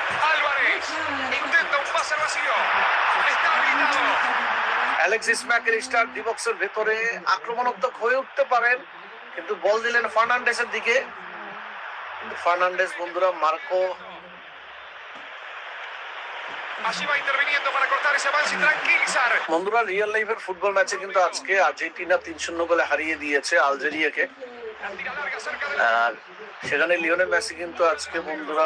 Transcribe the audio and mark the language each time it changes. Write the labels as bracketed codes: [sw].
[es] Álvarez intenta un pase vacío. Está habilitado. [bn] Alexis Mac Allister ডিবক্সের ভেতরে আক্রমণাত্মক হয়ে উঠতে পারেন, কিন্তু বল দিলেন ফার্নান্ডেসের দিকে। ফার্নান্ডেস বন্ধুরা Marco [es] Allí va interviniendo para cortar ese avance y tranquilizar. [bn] বন্ধুরা রিয়েল লাইফের ফুটবল ম্যাচে কিন্তু আজকে আর্জেন্টিনা 3-0 গোলে হারিয়ে দিয়েছে আলজেরিয়াকে। [es] Tira larga cerca del [bn] আর সেখানে লিওনেল মেসি কিন্তু আজকে বন্ধুরা